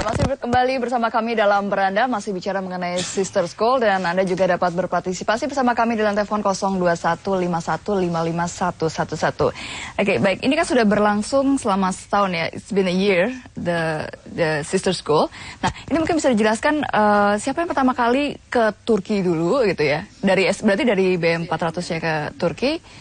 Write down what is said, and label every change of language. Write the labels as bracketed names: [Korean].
[Indonesian] Kembali bersama kami dalam Beranda, masih bicara mengenai Sister School, dan Anda juga dapat berpartisipasi bersama kami di telepon 0215515111. Oke, baik. Ini kan sudah berlangsung selama setahun ya. [English] It's been a year, the Sister School. [Indonesian] Nah, ini mungkin bisa dijelaskan siapa yang pertama kali ke Turki dulu gitu ya? Berarti dari BM 400 ya ke Turki.